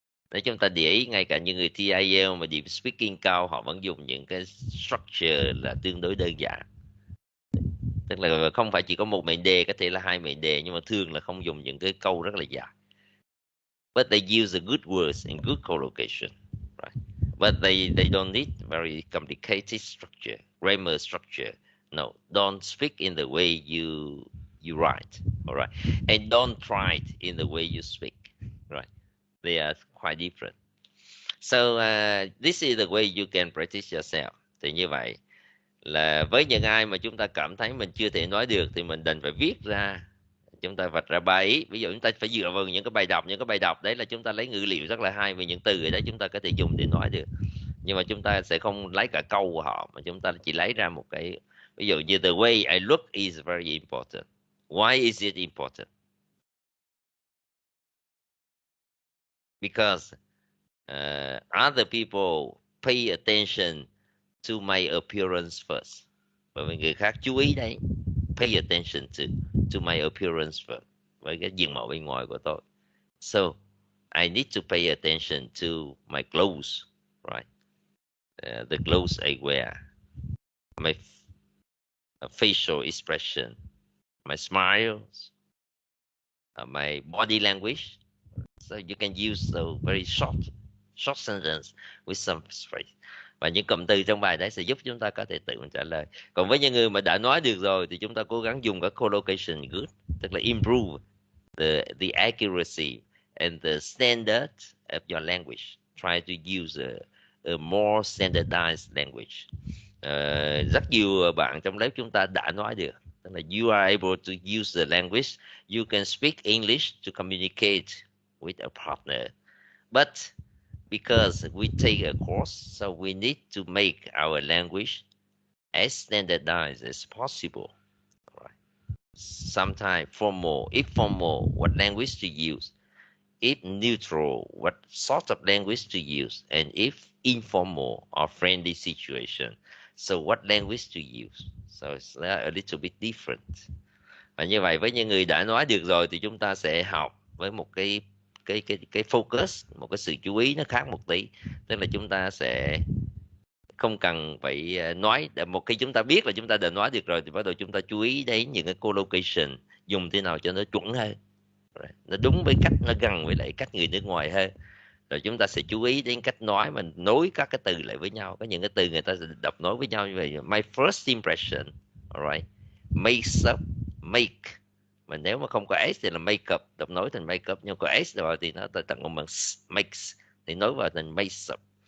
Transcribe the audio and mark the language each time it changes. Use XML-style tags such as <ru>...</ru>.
<vi>Nếu chúng ta để ý, ngay cả những người thi IELTS mà điểm speaking cao, họ vẫn dùng những cái structure là tương đối đơn giản. Tức là không phải chỉ có một mệnh đề, có thể là 2 mệnh đề, nhưng mà thường là không dùng những cái câu rất là dài.</vi> <en>But they use a good words and good collocation, right? But they don't need very complicated structure, grammar structure. No, don't speak in the way you write, all right? And don't write in the way you speak, right? They are quite different. So this is the way you can practice yourself.</en> <vi>Thì như vậy là với những ai mà chúng ta cảm thấy mình chưa thể nói được thì mình đành phải viết ra, chúng ta vạch ra 3 ý. Ví dụ chúng ta phải dựa vào những cái bài đọc đấy là chúng ta lấy ngữ liệu rất là hay về những từ ở đấy chúng ta có thể dùng để nói được. Nhưng mà chúng ta sẽ không lấy cả câu của họ, mà chúng ta chỉ lấy ra một cái, ví dụ như</vi> <en>the way I look is very important. Why is it important? Because other people pay attention to my appearance first.</en> <vi>Bởi vì người khác chú ý đấy,</vi> <en>pay attention to my appearance first,</en> <vi>với cái diện mạo bên ngoài của tôi.</vi> <en>So I need to pay attention to my clothes, right? The clothes I wear, my facial expression, my smiles, my body language. So you can use the very short sentence with some phrase.</en> <vi>Và những cụm từ trong bài đấy sẽ giúp chúng ta có thể tự mình trả lời. Còn với những người mà đã nói được rồi thì chúng ta cố gắng dùng các collocation good, tức là</vi> <en>improve the accuracy and the standard of your language. Try to use a more standardized language.</en> <vi>Rất nhiều bạn trong lớp chúng ta đã nói được, tức là</vi> <en>you are able to use the language, you can speak English to communicate with a partner, but because we take a course, so we need to make our language as standardized as possible. Right. Sometimes formal, if formal, what language to use? If neutral, what sort of language to use? And if informal or friendly situation, so what language to use? So it's a little bit different.</en> <vi>Và như vậy với những người đã nói được rồi thì chúng ta sẽ học với một cái focus, một cái sự chú ý nó khác một tí. Tức là chúng ta sẽ không cần phải nói, một khi chúng ta biết là chúng ta đã nói được rồi thì bắt đầu chúng ta chú ý đến những cái collocation, dùng thế nào cho nó chuẩn hơn, nó đúng với cách, nó gần với lại cách người nước ngoài hơn. Rồi chúng ta sẽ chú ý đến cách nói mình nối các cái từ lại với nhau. Có những cái từ người ta sẽ đọc nối với nhau như vậy.</vi> <en>My first impression, alright, makes up, make.</en> <vi>Mà nếu mà không có S thì là make up, đọc nối thành make up. Nhưng có S rồi thì nó tặng một bằng makes, thì nối vào thành makes up.</vi>